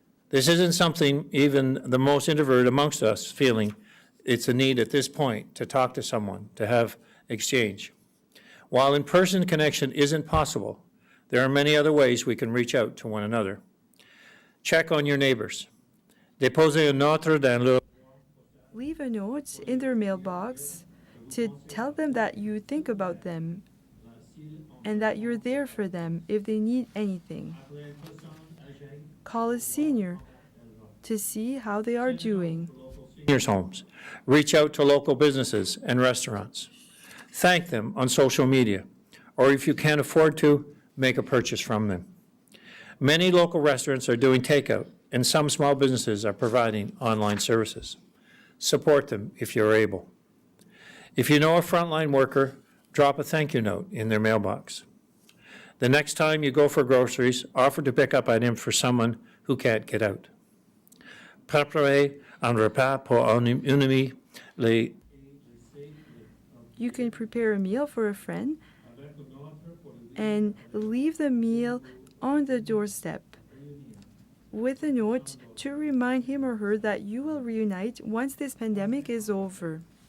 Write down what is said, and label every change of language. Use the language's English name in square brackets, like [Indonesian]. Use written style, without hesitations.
[English] This isn't something even the most introverted amongst us feeling. It's a need at this point to talk to someone, to have exchange. While in-person connection isn't possible, there are many other ways we can reach out to one another. Check on your neighbors. [French] Déposez une note dans leur. [English] Leave a note in their mailbox to tell them that you think about them and that you're there for them if they need anything. Call a senior to see how they are doing. Seniors' homes. Reach out to local businesses and restaurants. Thank them on social media, or if you can't afford to, make a purchase from them. Many local restaurants are doing takeout, and some small businesses are providing online services. Support them if you're able. If you know a frontline worker, drop a thank you note in their mailbox. The next time you go for groceries, offer to pick up items for someone who can't get out. [French] Préparez un repas pour un ami. [English] You can prepare a meal for a friend and leave the meal on the doorstep with a note to remind him or her that you will reunite once this pandemic is over.